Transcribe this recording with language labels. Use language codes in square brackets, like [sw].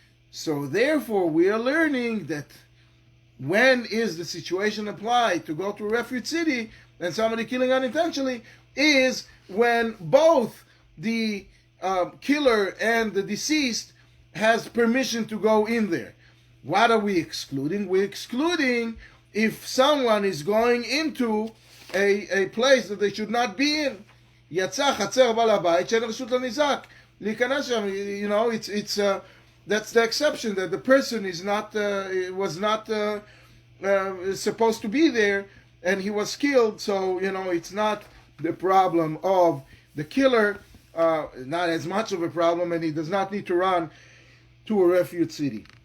[en] So therefore we are learning that when is the situation applied to go to a refuge city and somebody killing unintentionally is when both the killer and the deceased has permission to go in there. What are we excluding? We're excluding if someone is going into a place that they should not be in. [he] יצא חצר בעל הבית שאין רשות לניזק להיכנס שם. [en] It's that's the exception, that the person was not supposed to be there and he was killed. So it's not the problem of the killer, not as much of a problem, and he does not need to run to a refuge city.